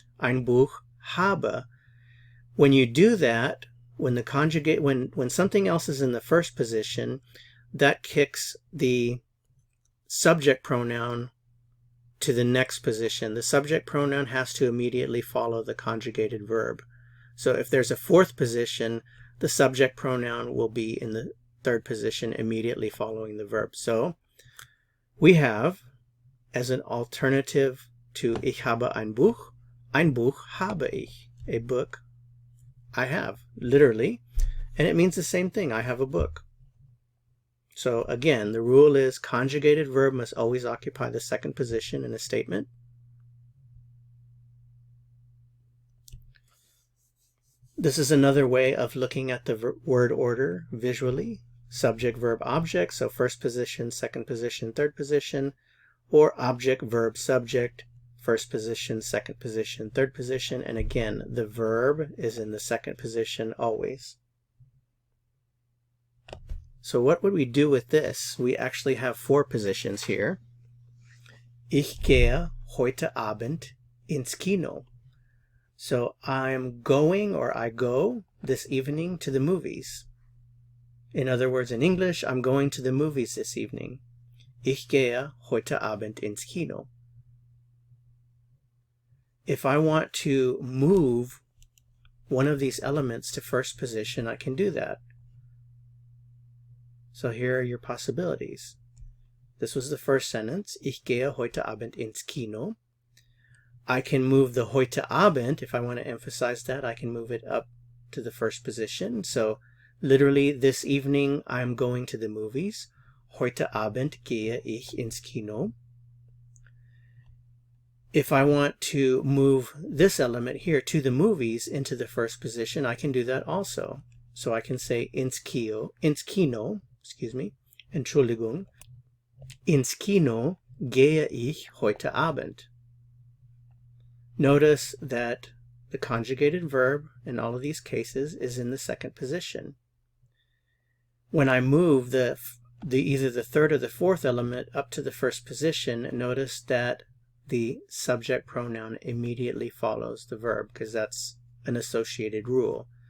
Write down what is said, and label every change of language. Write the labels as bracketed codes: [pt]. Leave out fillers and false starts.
[de] Ein Buch habe. [en] When you do that, when something else is in the first position, that kicks the subject pronoun to the next position. The subject pronoun has to immediately follow the conjugated verb. So if there's a fourth position, the subject pronoun will be in the third position immediately following the verb. So we have, as an alternative to [de] Ich habe ein Buch habe ich. [en] A book I have, literally, and it means the same thing. I have a book. So again, the rule is conjugated verb must always occupy the second position in a statement. This is another way of looking at the word order visually. Subject, verb, object, so first position, second position, third position, or object, verb, subject, first position, second position, third position, and again, the verb is in the second position always. So what would we do with this? We actually have four positions here. [de] Ich gehe heute Abend ins Kino. [en] So I'm going, or I go, this evening to the movies. In other words, in English, I'm going to the movies this evening. [de] Ich gehe heute Abend ins Kino. [en] If I want to move one of these elements to first position, I can do that. So here are your possibilities. This was the first sentence. [de] Ich gehe heute Abend ins Kino. [en] I can move the [de] heute Abend. [en] If I want to emphasize that, I can move it up to the first position. So literally, this evening, I'm going to the movies. [de] Heute Abend gehe ich ins Kino. [en] If I want to move this element here to the movies into the first position, I can do that also. So I can say [de] ins Kino, Entschuldigung. Ins Kino gehe ich heute Abend. [en] Notice that the conjugated verb in all of these cases is in the second position. When I move either the third or the fourth element up to the first position, notice that the subject pronoun immediately follows the verb, because that's an associated rule.